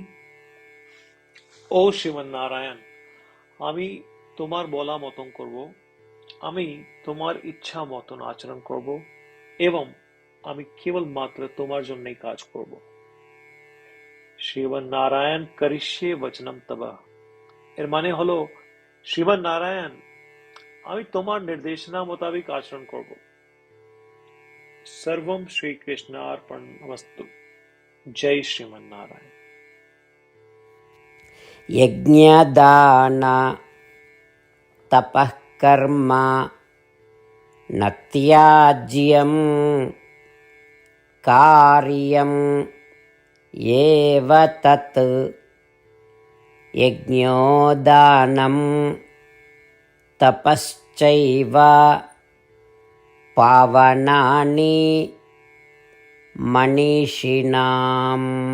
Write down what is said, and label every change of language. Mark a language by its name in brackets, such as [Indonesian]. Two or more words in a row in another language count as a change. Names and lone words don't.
[Bangla] ও শ্রীমান নারায়ণ, আমি তোমার বলা মতন করব, আমি তোমার ইচ্ছা মতন আচরণ করব এবং আমি কেবল মাত্র তোমার জন্যই কাজ করব। শ্রীমান নারায়ণ [Sanskrit] করিষ্যে বচনম তব, [Bangla] এর মানে হলো, শ্রীমান নারায়ণ, আমি তোমার নির্দেশনা মোতাবেক আচরণ করব। [Sanskrit] सर्वम श्री कृष्णार्पणमस्तु। जय श्रीमन नारायण। यज्ञदान तपः कर्म न त्याज्यं कार्यम् एव तत् यज्ञोदानं तपश्चैव पावनानि मनीषिणाम्।